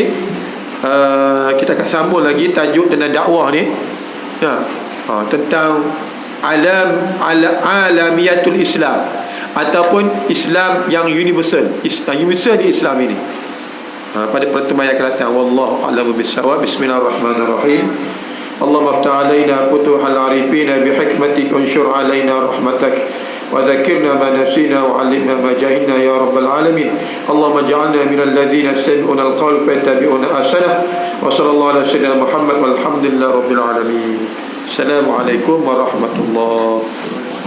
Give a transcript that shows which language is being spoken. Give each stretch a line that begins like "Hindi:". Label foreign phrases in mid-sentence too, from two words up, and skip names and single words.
Malay: Kita akan sambung lagi tajuk tentang dakwah ni, tentang
Arabic: عالمية الإسلام,
Malay: ataupun Islam yang universal, universal di Islam ini, pada pertemuan yang akan datang.
Arabic: والله أعلم بالصواب. بسم الله الرحمن الرحيم. اللهم افتح علينا فتوح العارفين بحكمتك، انشر علينا رحمتك, وذكرنا ما نسينا وعلمنا ما جهلنا يا رب العالمين. اللهم اجعلنا من الذين يستمعون القول فيتبعون احسنه. وصلى الله على سيدنا محمد والحمد لله رب العالمين. السلام عليكم ورحمة الله.